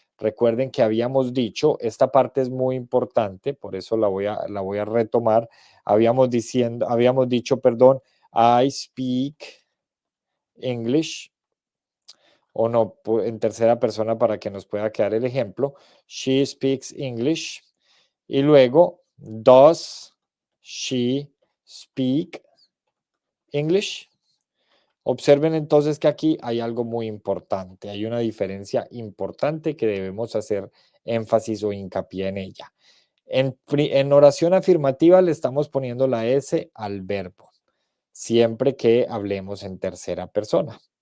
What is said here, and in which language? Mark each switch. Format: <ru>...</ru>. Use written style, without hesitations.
<es>Recuerden que habíamos dicho, esta parte es muy importante, por eso la voy a retomar. Habíamos dicho, perdón,</es> <en>I speak English,</en> <es>o no, en tercera persona para que nos pueda quedar el ejemplo.</es> <en>She speaks English.</en> <es>Y luego,</es> <en>does she speak English?</en> <es>Observen entonces que aquí hay algo muy importante, hay una diferencia importante que debemos hacer énfasis o hincapié en ella. En oración afirmativa le estamos poniendo la S al verbo, siempre que hablemos en tercera persona.</es>